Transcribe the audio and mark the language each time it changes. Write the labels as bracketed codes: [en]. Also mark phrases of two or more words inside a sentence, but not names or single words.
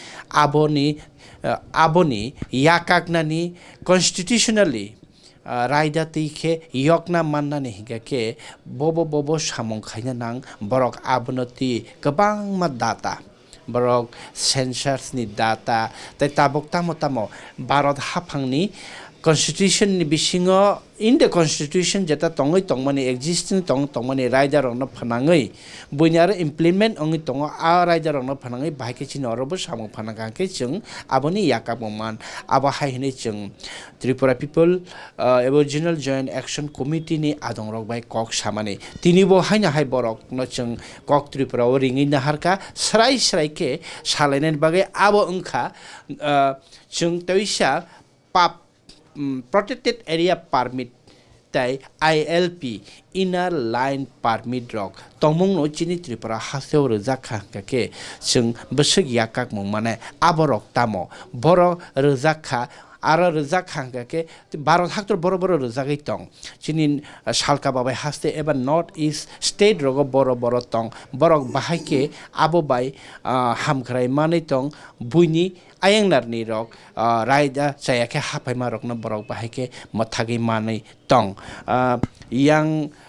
[trp] aboni yakaknani constitutionally raida tike yokna manna ni hingake bobo samong khaina nang borok abonoti kebang ma data borok census ni data tai tabok tamo barot hapangni constitution ni bisingo [en] in the constitution [trp] jeta tongoi tongmani existing tongmani raida rong no phanangai buinyar implement ongi tongo a raida rong no phanangai bahike chin orobo samong phananga ke chung aboni yakabman aba haine chung Tripura People Aboriginal Joint Action Committee ni adong rok bai kok samani tini bo haina hai borok no chung kok Tripura o ringi na harka srai ke salainen bagai abo ungkha chung toisa pap [en] protected area permit [trp] tai ILP [en] inner line permit [trp] rok tongmung no chini Tripura haseo rjakha kake chung besek yakak mong mane aborok tamo boro rjakha aro rjakha kake barot haktor boro rjagai tong chini salka babai haste eba [en] north east state [trp] rogo boro tong borok bahaike abo bai hamkrai mane tong buini ayangnar ni rok raida chayake hapaima rok no borok bahike mathagi manai tong yang